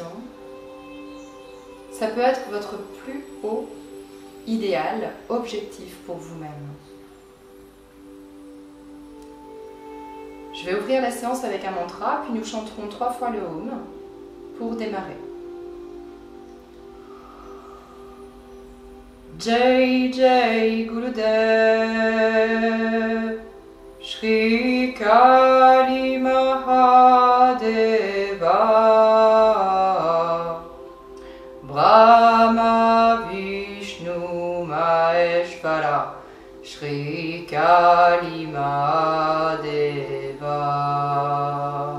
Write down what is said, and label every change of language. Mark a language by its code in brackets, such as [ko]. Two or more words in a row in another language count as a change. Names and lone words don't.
[fr] Ça peut être votre plus haut idéal, objectif pour vous-même. Je vais ouvrir la séance avec un mantra, puis nous chanterons 3 fois le Om pour démarrer. [sa] Jai Jai Gurudev Shri Kali Mahadeva Brahma Vishnu Maheshwara Shri Kali Mahadeva.